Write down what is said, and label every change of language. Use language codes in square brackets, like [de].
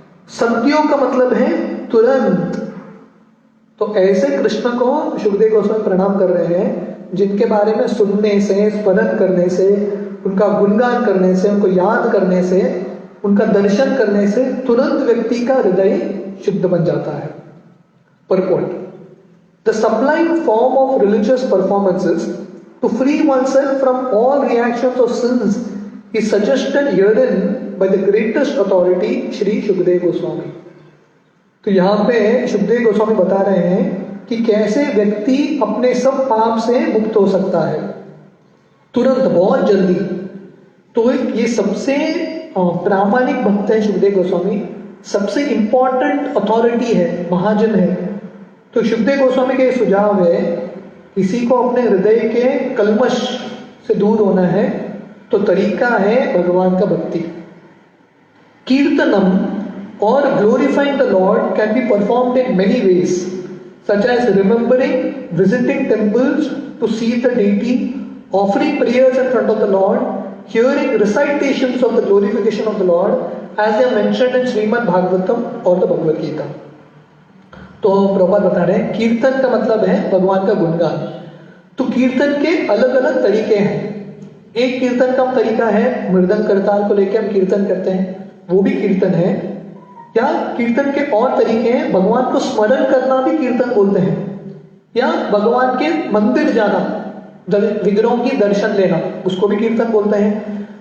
[hi] सद्यो का मतलब है तुरंत। तो ऐसे कृष्ण को सुखदेव गोस्वामी प्रणाम कर रहे हैं, जिनके बारे में सुनने से, स्मरण करने से, उनका गुणगान करने से, उनको याद करने से, उनका दर्शन करने से तुरंत व्यक्ति का हृदय शुद्ध बन जाता है। [en] Purport: The sublime form of religious performances to free oneself from all reactions of sins is suggested herein by the greatest authority, Shri Shukdev Goswami. [hi] तो यहाँ पे शुकदेव गोस्वामी बता रहे हैं कि कैसे व्यक्ति अपने सब पाप से मुक्त हो सकता है तुरंत, बहुत जल्दी। तो ये सबसे प्रामाणिक भक्त है शुकदेव गोस्वामी, सबसे इंपॉर्टेंट अथॉरिटी है, महाजन है। तो शुकदेव गोस्वामी के सुझाव है, किसी को अपने हृदय के कल्मश से दूर होना है तो तरीका है भगवान का भक्ति। [en] कीर्तनम or glorifying the Lord can be performed in many ways, such as remembering, visiting temples to see the deity, offering prayers in front of the Lord, hearing recitations of the glorification of the Lord, as they are mentioned in Srimad Bhagavatam or the Bhagavad Gita. [hi] तो प्रभुपाद बता रहे हैं, कीर्तन का मतलब है भगवान का गुणगान। तो कीर्तन के अलग अलग तरीके हैं। एक कीर्तन का तरीका है मृदंग करताल को लेकर हम कीर्तन करते हैं, वो भी कीर्तन है। या कीर्तन के और तरीके हैं, भगवान को स्मरण करना भी कीर्तन बोलते हैं, या भगवान के मंदिर जाना, विग्रहों की दर्शन लेना, उसको भी कीर्तन बोलते हैं।